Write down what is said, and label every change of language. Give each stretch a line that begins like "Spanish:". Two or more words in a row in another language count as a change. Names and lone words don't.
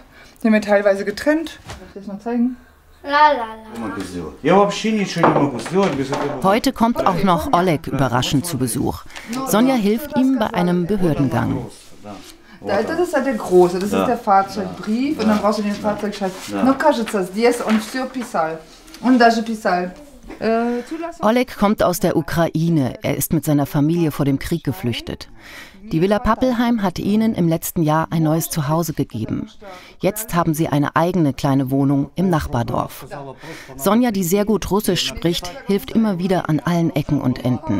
German: Die haben wir teilweise getrennt. Soll ich das mal zeigen? Heute kommt auch noch Oleg überraschend zu Besuch. Sonja hilft ihm bei einem Behördengang. Das ist halt der große, das ist der Fahrzeugbrief und dann brauchst du den Fahrzeugschein.
Russian: No кажется, здесь он всё писал. Und даже писал.
German: Oleg kommt aus der Ukraine. Er ist mit seiner Familie vor dem Krieg geflüchtet. Die Villa Pappelheim hat ihnen im letzten Jahr ein neues Zuhause gegeben. Jetzt haben sie eine eigene kleine Wohnung im Nachbardorf. Sonja, die sehr gut Russisch spricht, hilft immer wieder an allen Ecken und Enden.